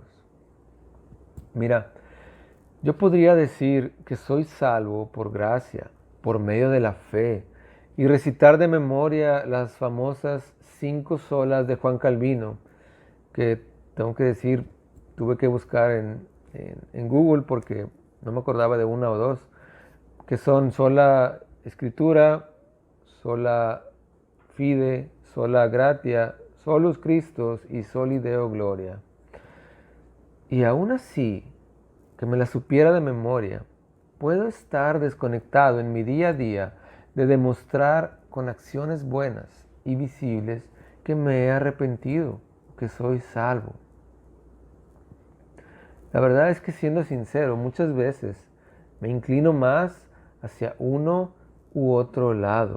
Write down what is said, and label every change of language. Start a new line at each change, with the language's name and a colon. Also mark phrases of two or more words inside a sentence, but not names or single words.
Spanish: Mira, yo podría decir que soy salvo por gracia, por medio de la fe, y recitar de memoria las famosas 5 solas de Juan Calvino, que tengo que decir, tuve que buscar en Google porque no me acordaba de una o dos, que son sola escritura,
Latin: sola fide, sola gratia, solus Christus y soli Deo gloria.
Spanish: Y aún así, que me la supiera de memoria, puedo estar desconectado en mi día a día de demostrar con acciones buenas y visibles que me he arrepentido, que soy salvo. La verdad es que, siendo sincero, muchas veces me inclino más hacia uno u otro lado.